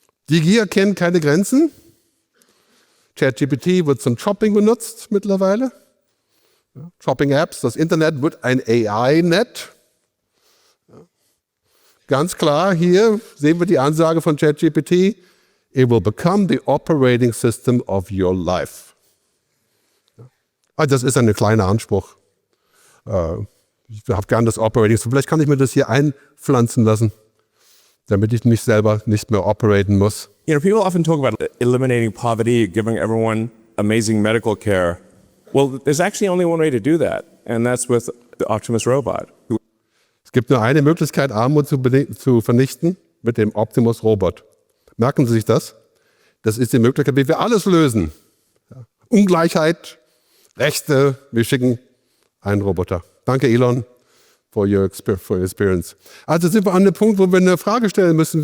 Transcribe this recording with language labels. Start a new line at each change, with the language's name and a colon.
German: Die Gier kennt keine Grenzen. ChatGPT wird zum Shopping benutzt mittlerweile. Shopping-Apps, das Internet wird ein AI-Net. Ganz klar, hier sehen wir die Ansage von ChatGPT.
English: It will become the operating system of your life.
German: Das ist ein kleiner Anspruch. Ich habe gern das Operating System. Vielleicht kann ich mir das hier einpflanzen lassen, damit ich mich selber nicht mehr operaten muss.
English: You know, people often talk about eliminating poverty, giving everyone amazing medical care. Well, there's actually only one way to do that, and that's with the Optimus Robot.
German: Es gibt nur eine Möglichkeit, Armut zu vernichten, mit dem Optimus Robot. Merken Sie sich das? Das ist die Möglichkeit, wie wir alles lösen. Ja. Ungleichheit, Rechte, wir schicken einen Roboter. Danke, Elon,
English: for your experience.
German: Also sind wir an dem Punkt, wo wir eine Frage stellen müssen.